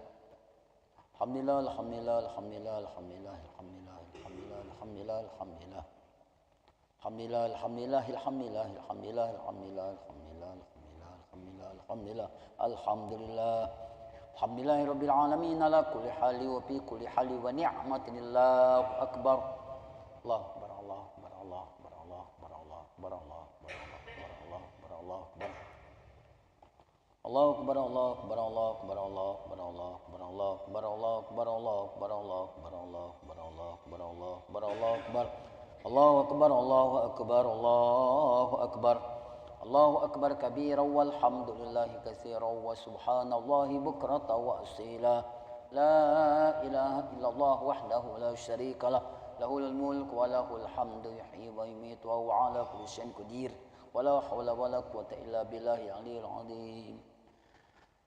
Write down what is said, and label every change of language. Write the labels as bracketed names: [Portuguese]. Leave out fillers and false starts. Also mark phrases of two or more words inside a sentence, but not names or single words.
[Arabic] الحمد لله، الحمد لله، الحمد لله، الحمد لله، الحمد لله، الحمد لله، الحمد لله، الحمد لله. الحمد لله، الحمد لله، الحمد لله، الحمد لله، الحمد لله، الحمد لله، الحمد لله، الحمد لله، الحمد لله. الحمد لله رب العالمين على كل حال وفي كل حال ونعمة الله أكبر. الله أكبر، الله أكبر، الله أكبر، الله أكبر، الله أكبر، الله أكبر، الله أكبر، الله أكبر. الله أكبر، الله أكبر، الله أكبر، الله أكبر، الله أكبر، الله أكبر، الله أكبر، الله أكبر، الله أكبر، الله أكبر، الله أكبر، الله أكبر، الله أكبر. الله أكبر، الله أكبر، الله أكبر. الله أكبر كبيرا والحمد لله كثيرا وسبحان الله بكرة وأصيلا. لا إله إلا الله وحده لا شريك له، له الملك وله الحمد يحيي ويميت وهو على كل شيء قدير. ولا حول ولا قوة إلا بالله العلي العظيم.